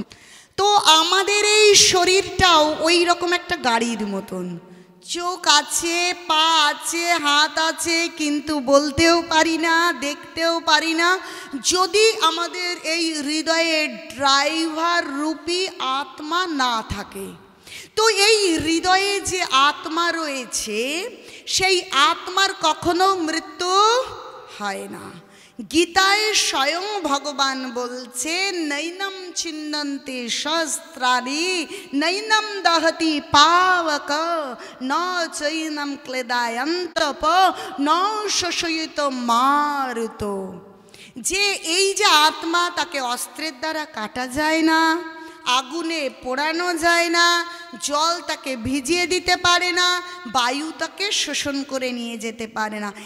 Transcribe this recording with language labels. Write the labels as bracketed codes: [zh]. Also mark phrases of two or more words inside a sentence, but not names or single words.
[bn] তো আমাদের এই শরীরটাও ওই রকম একটা গাড়ির মতন, চোখ আছে, পা আছে, হাত আছে, কিন্তু বলতেও পারি না, দেখতেও পারি না, যদি আমাদের এই হৃদয়ে ড্রাইভার রূপী আত্মা না থাকে। তো এই হৃদয়ে যে আত্মা রয়েছে, সেই আত্মার কখনো মৃত্যু হয় না। গীতায় স্বয়ং ভগবান বলছে, [sa] नैनं छिन्दन्ति शस्त्राणि नैनं दहति पावक न चैनं क्लेदायन्तप न शोषयित मारुत। [bn] যে এই যে আত্মা, তাকে অস্ত্রের দ্বারা কাটা যায় না, আগুনে পোড়ানো যায় না, জল তাকে ভিজিয়ে দিতে পারে না, বায়ু তাকে শোষণ করে নিয়ে যেতে পারে না।